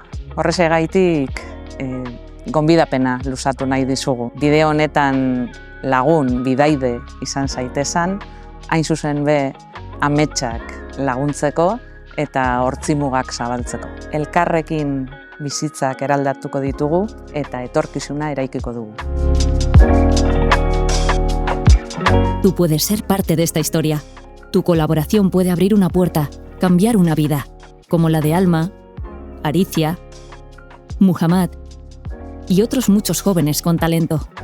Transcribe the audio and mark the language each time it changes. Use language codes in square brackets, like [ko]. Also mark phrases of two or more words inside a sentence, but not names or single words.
[eu] Horrexegaitik gonbidapena luzatu nahi dizugu. Bide honetan lagun, bidaide izan zaitezan, hain zuzen be ametsak laguntzeko eta hortzimugak zabaltzeko. Elkarrekin bizitzak eraldatuko ditugu eta etorkizuna eraikiko dugu. [es] Tú puedes ser parte de esta historia. Tu colaboración puede abrir una puerta, cambiar una vida, como la de Alma, Aricia, Muhammad y otros muchos jóvenes con talento.